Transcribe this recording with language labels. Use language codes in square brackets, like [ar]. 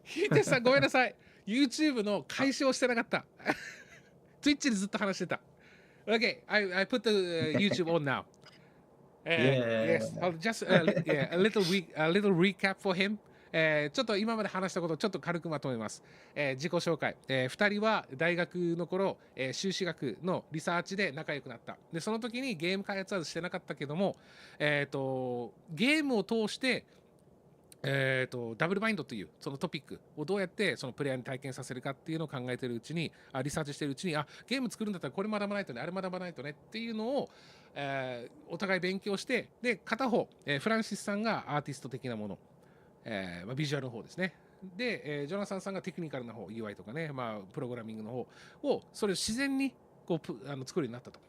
[ja] ヒデさん、ごめんなさい。YouTube の開始をしてなかった。 Twitch でずっと話してた。 [en] Okay, I put the YouTube on now. Yes, just a little recap for him. [ja] ちょっと今まで話したことをちょっと軽くまとめます。自己紹介。 2人は大学の頃、修士学のリサーチで仲良くなった。で、その時にゲーム開発はしてなかったけども、ゲームを通して、ダブルバインドというそのトピックをどうやってそのプレイヤーに体験させるかっていうのを考えているうちにリサーチしているうちにゲーム作るんだったらこれ学ばないとねあれ学ばないとねっていうのを、お互い勉強してで片方、フランシスさんがアーティスト的なもの、ビジュアルの方ですねで、ジョナサンさんがテクニカルな方 UI とかね、プログラミングの方をそれを自然にこう作るようになったと。